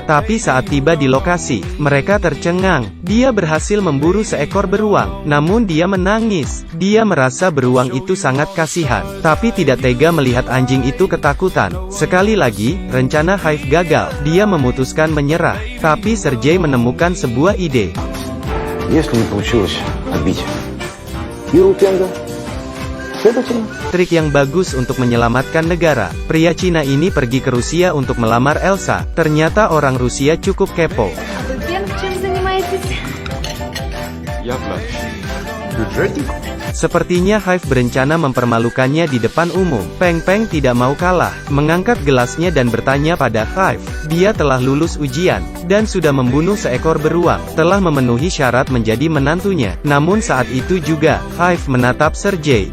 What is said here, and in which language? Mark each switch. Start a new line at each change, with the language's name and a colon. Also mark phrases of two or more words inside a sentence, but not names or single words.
Indonesian: Tapi saat tiba di lokasi, mereka tercengang. Dia berhasil memburu seekor beruang, namun dia menangis. Dia merasa beruang itu sangat kasihan, tapi tidak tega melihat anjing itu ketakutan. Sekali lagi, rencana Hive gagal. Dia memutuskan menyerah, tapi Sergei menemukan sebuah ide.
Russian: Если не получилось отбить Иру Тенга, следовательно,
Indonesian: trik yang bagus untuk menyelamatkan negara. Pria Cina ini pergi ke Rusia untuk melamar Elsa. Ternyata orang Rusia cukup kepo.
Russian: Студент, чем занимаетесь? я врач. Бюджетник?
Indonesian: Sepertinya Hive berencana mempermalukannya di depan umum. Peng Peng tidak mau kalah, mengangkat gelasnya dan bertanya pada Hive. Dia telah lulus ujian, dan sudah membunuh seekor beruang, telah memenuhi syarat menjadi menantunya. Namun saat itu juga, Hive menatap Sergei.